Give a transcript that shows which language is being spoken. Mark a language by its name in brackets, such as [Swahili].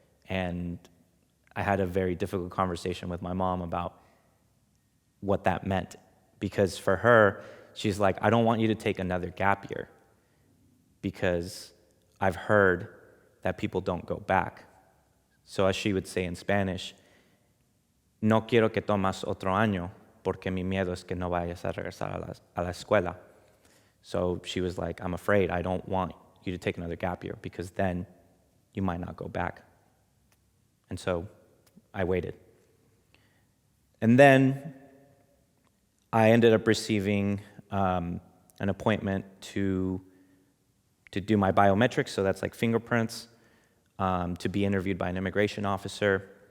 [English] And I had a very difficult conversation with my mom about what that meant. Because for her, she's like, I don't want you to take another gap year, because I've heard that people don't go back. So as she would say in Spanish, [Spanish] no quiero que tomas otro año, porque mi miedo es que no vayas a regresar a la escuela. [English] So she was like, I'm afraid I don't want you to take another gap year, because then you might not go back. And so I waited. And then I ended up receiving an appointment to do my biometrics, so that's like fingerprints, to be interviewed by an immigration officer.